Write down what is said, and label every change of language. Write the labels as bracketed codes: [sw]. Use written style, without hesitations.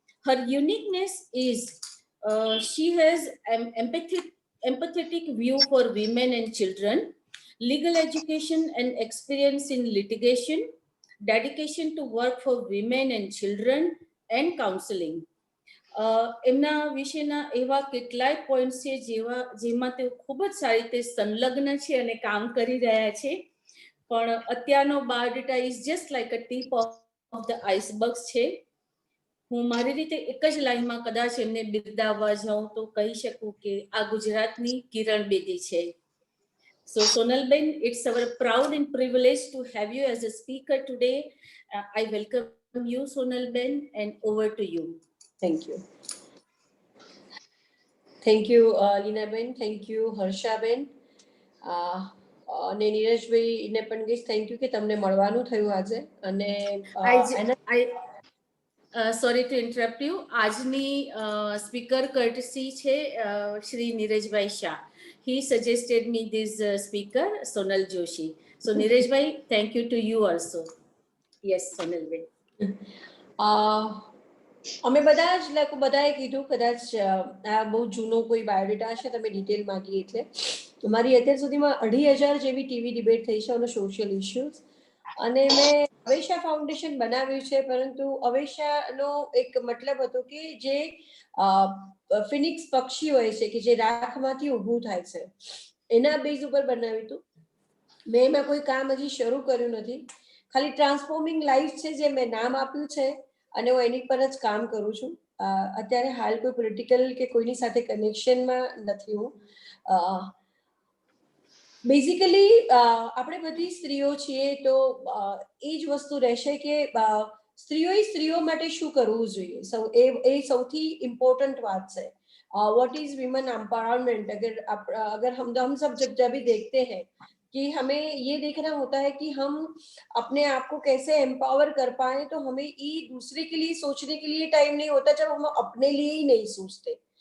[en] Her uniqueness is she has an empathetic view for women and children, legal education and experience in litigation, dedication to work for women and children, and counseling. [gu] એમના વિશેના એવા કેટલાય points છે જેમાં તેઓ ખૂબ જ સારી રીતે સંલગ્ન છે અને કામ કરી રહ્યા છે. પણ અત્યારનો [en] biodata is just like a tip of the iceberg [gu] છે. હું મારી રીતે એક જ લાઈનમાં કદાચ એમને બિરદાવવા જાઉં તો કહી શકું કે આ ગુજરાતની કિરણ બેદી છે. [en] So Sonalben, it's our proud and privilege to have you as a speaker today. I welcome you, Sonalben, and over to you. Thank you. Thank you, Linaben. Thank you, Harshaben. [gu] અને નીરજભાઈને પણ કહીશ થેન્ક યુ કે તમને મળવાનું થયું આજે. અને [en] sorry to interrupt you. [gu] આજની સ્પીકર કર્ટસી છે Shri નીરજભાઈ Shah. [en] He suggested me this speaker, Sonal Joshi. So Neeraj thank you to you also. Yes, Sonal bhai. [gu] અમે બધા જ લોકો બધાએ કીધું કદાચ આ બહુ જૂનો કોઈ બાયોડેટા છે તમે ડિટેલ માંગી એટલે મારી અત્યાર સુધીમાં 2,500 જેવી ટીવી ડિબેટ થઈ છે [en] On social issues. [gu] અને મેં અવેશા ફાઉન્ડેશન બનાવ્યું છે પરંતુ અવેશાનો એક મતલબ હતો કે જે ફિનિક્સ પક્ષી હોય છે કે જે રાખમાંથી ઊભું થાય છે એના બેઝ ઉપર બનાવ્યું હતું. મેં એમાં કોઈ કામ હજી શરૂ કર્યું નથી. ખાલી ટ્રાન્સફોર્મિંગ લાઈફ છે જે મેં નામ આપ્યું છે અને હું એની પર જ કામ કરું છું. અત્યારે હાલ કોઈ પોલિટિકલ કે કોઈની સાથે કનેક્શનમાં નથી હું. બેઝિકલી આપણે બધી સ્ત્રીઓ છીએ તો એ જ વસ્તુ રહેશે કે સ્ત્રીઓએ સ્ત્રીઓ માટે શું કરવું જોઈએ. એ સૌથી ઇમ્પોર્ટન્ટ વાત છે. [en] What is women empowerment. [hi] अगर हम सब जब भी देखते हैं कि हमें ये देखना होता है कि हम अपने आप को कैसे एम्पावर कर पाए तो हमें ये दूसरे के लिए सोचने के लिए टाइम नहीं होता जब हम अपने लिए ही नहीं सोचते.